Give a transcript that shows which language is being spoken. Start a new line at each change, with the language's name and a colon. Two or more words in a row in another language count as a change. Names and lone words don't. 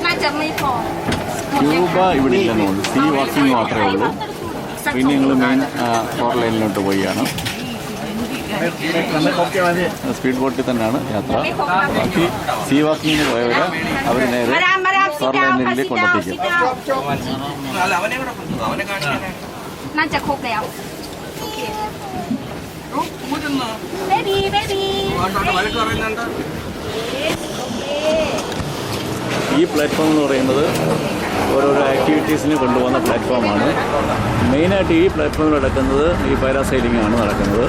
Malayalam: ക്യൂബ ഇവിടെ ഇല്ലെന്നുണ്ട്,
English: sea walking
Malayalam: മാത്രമേ ഉള്ളൂ. പിന്നെ ഞങ്ങൾ
English: main coral
Malayalam: ഐലൻഡിലോട്ട് പോവുകയാണ്. സ്പീഡ് ബോട്ടിൽ തന്നെയാണ് യാത്ര. ബാക്കി സീ വാക്കിങ്ങിന് പോയവർ അവർ നേരെ കോറൽ ഐലൻഡിലേക്ക് കൊണ്ടെത്തിക്കും.
Thai: น่าจะครบแล้วโอเค baby
Malayalam: ഈ പ്ലാറ്റ്ഫോം എന്ന് പറയുന്നത് ഓരോരോ ആക്ടിവിറ്റീസിന് കൊണ്ടുപോകുന്ന പ്ലാറ്റ്ഫോമാണ്. മെയിനായിട്ട് ഈ പ്ലാറ്റ്ഫോമിൽ നടക്കുന്നത് ഈ പാരാസൈലിംഗ് ആണ് നടക്കുന്നത്.